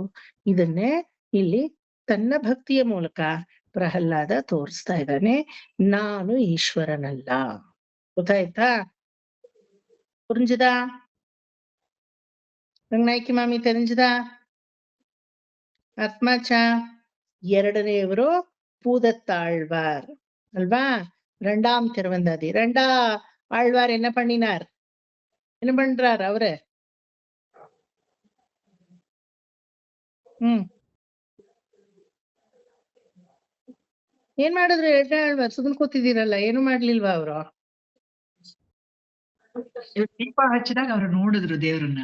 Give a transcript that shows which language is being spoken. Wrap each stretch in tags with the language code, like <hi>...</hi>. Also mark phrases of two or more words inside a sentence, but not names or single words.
<kn>ಇದನ್ನೇ ಇಲ್ಲಿ ತನ್ನ ಭಕ್ತಿಯ ಮೂಲಕ ಪ್ರಹ್ಲಾದ ತೋರಿಸ್ತಾ ಇದ್ದಾನೆ, ನಾನು ಈಶ್ವರನಲ್ಲ. ಗೊತ್ತಾಯ್ತಾ? புரிஞ்சுதா? ರಂಗನಾಯ್ಕಿ ಮಾಮಿ தெரிஞ்சுதா? ಆತ್ಮಾಚಾ?</kn> <ta>ಎರಡನೆಯವರು பூதத்தாழ்வார் அல்வா? 2ஆம் திருவந்தாதி. 2 ஆழ்வார் என்ன பண்ணினார்? என்ன பண்றார் அவரு?</ta> <kn>ಏನ್ ಮಾಡಿದ್ರು? 2ನೇ ಆಳ್ವಾರ್ ಸುಮ್ಮನೆ ಕೂತಿದ್ದೀರಲ್ಲ, ಏನು ಮಾಡ್ಲಿಲ್ವಾ ಅವರು? ದೀಪ ಹಚ್ಚಿದಾಗ ಅವ್ರು ನೋಡಿದ್ರು ದೇವ್ರನ್ನ.</kn>